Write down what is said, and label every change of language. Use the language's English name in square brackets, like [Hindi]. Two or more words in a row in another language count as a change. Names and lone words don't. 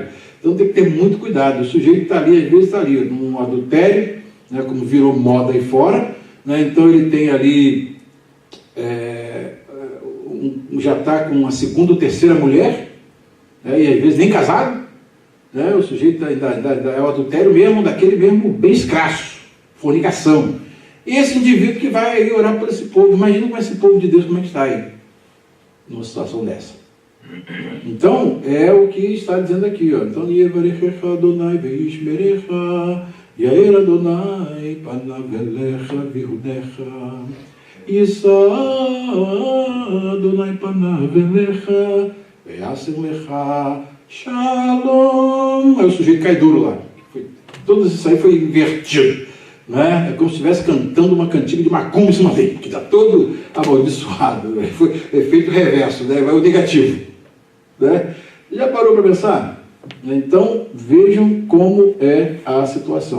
[Portuguese] Então tem que ter muito cuidado. O sujeito está ali, às vezes está ali, num adultério, como virou moda aí fora, então ele tem ali, já está com uma segunda ou terceira mulher, e às vezes nem casado, o sujeito é o adultério mesmo, daquele mesmo bem escasso, fornicação. E esse indivíduo que vai aí orar por esse povo, imagina como esse povo de Deus, como é que está aí, numa situação dessa. Então, é o que está dizendo aqui, Então, [Hebrew] יברכך אדני וישמרך יאר אדני פניו אליך ויחנך ישא אדני פניו אליך וישם לך שלום. [Portuguese] Aí o sujeito cai duro lá. Tudo isso aí foi invertido. É como se estivesse cantando uma cantiga de macumba em cima dele, que está todo amaldiçoado. Foi efeito reverso, vai o negativo. Já parou para pensar? Então, vejam como é a situação.